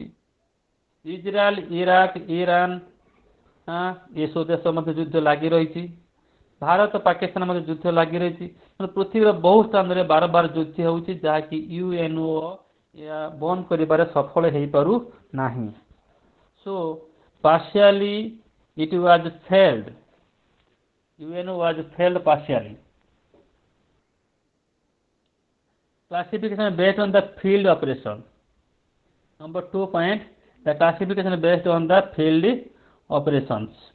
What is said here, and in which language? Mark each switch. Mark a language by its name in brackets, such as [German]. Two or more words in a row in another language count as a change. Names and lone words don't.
[Odia] ଇସ୍ରାଏଲ, ଇରାକ, ଇରାନ ଏସବୁ ଦେଶ ମଧ୍ୟ ଯୁଦ୍ଧ ଲାଗି ରହିଛି। ଭାରତ ପାକିସ୍ତାନ ମଧ୍ୟ ଯୁଦ୍ଧ ଲାଗି ରହିଛି। ପୃଥିବୀର ବହୁ ସ୍ଥାନରେ ବାରବାର ଯୁଦ୍ଧ ହେଉଛି, ଯାହାକି ୟୁଏନ୍ଓ ଏହା ବନ୍ଦ କରିବାରେ ସଫଳ ହେଇପାରୁ ନାହିଁ। [English] So partially it was failed. UNO was failed partially. Classification based on the field operation. Number 2 point, the classification based on the field operations.